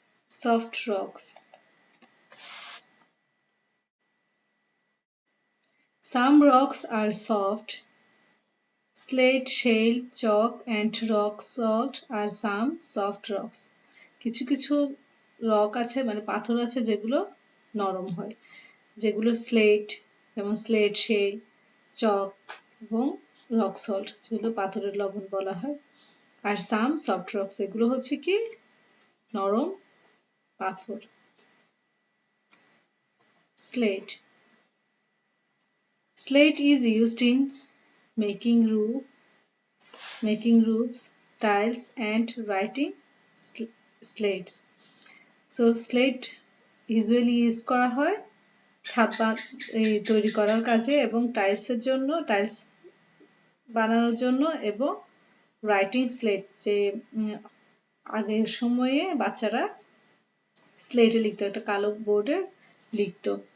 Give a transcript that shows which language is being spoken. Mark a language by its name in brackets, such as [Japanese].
[English] Soft rocks. Some rocks are soft. Slate, shale, chalk and rock salt are some soft rocks. [Bangla] কিছু কিছু rock আছে মানে পাথর আছে যেগুলো নরম হয়, যেগুলো স্লেট, যেমন স্লেট, শেল, চক এবং রক সল্ট যেগুলো পাথরের লবণ বলা হয়। আর [English] some soft rocks [Bangla] এগুলো হচ্ছে কি নরম পাথর। [English] Slate. Slate is used in making roofs, tiles and writing slates. So slate usually use [Bangla] করা হয় ছাদ তৈরি করার কাজে এবং টাইলসের জন্য, টাইলস বানানোর জন্য এবং রাইটিং স্লেট যে আগের সময়ে বাচ্চারা স্লেটে লিখতো, একটা কালো বোর্ডে লিখতো।